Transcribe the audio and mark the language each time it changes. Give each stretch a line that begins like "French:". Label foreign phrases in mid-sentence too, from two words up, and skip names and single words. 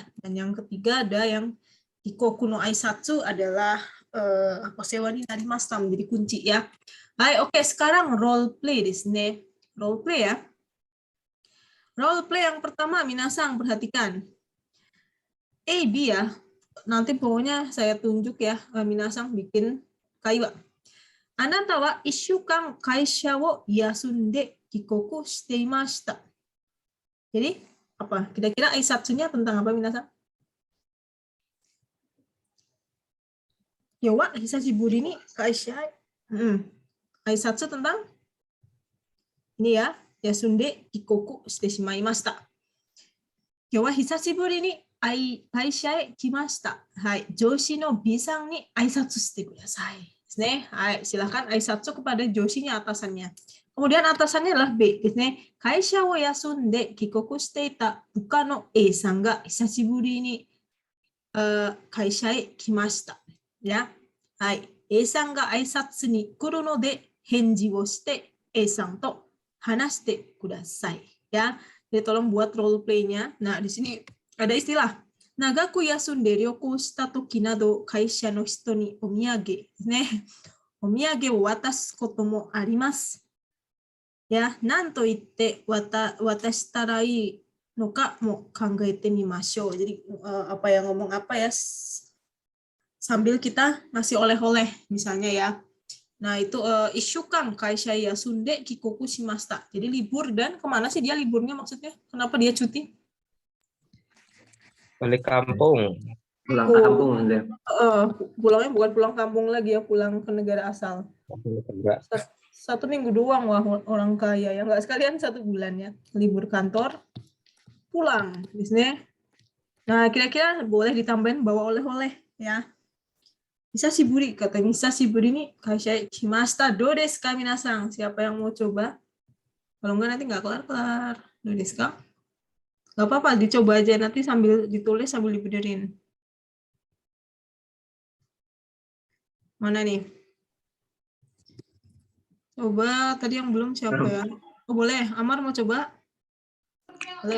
Indonesian: Dan yang ketiga ada yang
Japanese: ひこくの挨拶
Indonesian: adalah
Japanese: お世話になりました
Indonesian: menjadi kunci ya. Hai, oke, sekarang
English: role play
Japanese: ですね.
English: Role play
Indonesian: ya.
English: Role play
Indonesian: yang pertama minasang perhatikan. A, B ya. Nanti pokoknya saya tunjuk ya, minasang bikin kaiwa.
Japanese: あなたは1週間会社を休んで帰国していました.
Indonesian: Jadi apa? Kira-kira aisatsunya tentang apa minasan?
Japanese: やは久しぶりに会社.
Indonesian: Aisatsu tentang ini ya,
Japanese: 休んで帰国してしまいました. やは久しぶりに会社へ来ました. はい、上司のBさんに挨拶してください.
Indonesian: Hai, silakan aisatsu kepada joshinya atasannya. Kemudian atasannya adalah B.
Japanese: 会社を休んで帰国していた部下のAさんが久しぶりに会社へ来ました。はい。はい. Aさんが挨拶に来るので返事をしてAさんと話してください.
Indonesian: Ya. Jadi tolong buat
English: role play-
Indonesian: nya. Nah, di sini ada istilah
Japanese: 長く休んで旅行した時など会社の人にお土産. お土産を渡すこともあります. はい、何と言って渡したらいいのかも考えてみましょう.
Indonesian: Jadi apa yang ngomong apa ya sambil kita ngasih oleh-oleh misalnya ya. Nah, itu
Japanese: 1週間会社休んで帰国しました.
Indonesian: Jadi libur dan kemana sih dia liburnya maksudnya? Kenapa dia cuti? Balik kampung. Pulang kampung Anda. Pulangnya bukan pulang kampung lagi ya, pulang ke negara asal. Enggak. 1 minggu doang wah orang kaya ya, nggak sekalian 1 bulan ya, libur kantor, pulang, bisnis. Nah kira-kira boleh ditambahin bawa oleh-oleh ya.
Japanese: 久しぶり, kata hisashiburi ini 会社しました、どうですか皆さん?
Indonesian: Siapa yang mau coba? Kalau enggak nanti nggak kelar-kelar.
Japanese: どうですか?
Indonesian: Nggak apa-apa, dicoba aja nanti sambil ditulis sambil dibenerin. Mana nih? Coba, tadi yang belum siapa ya? Oh boleh, Amar mau coba? Boleh.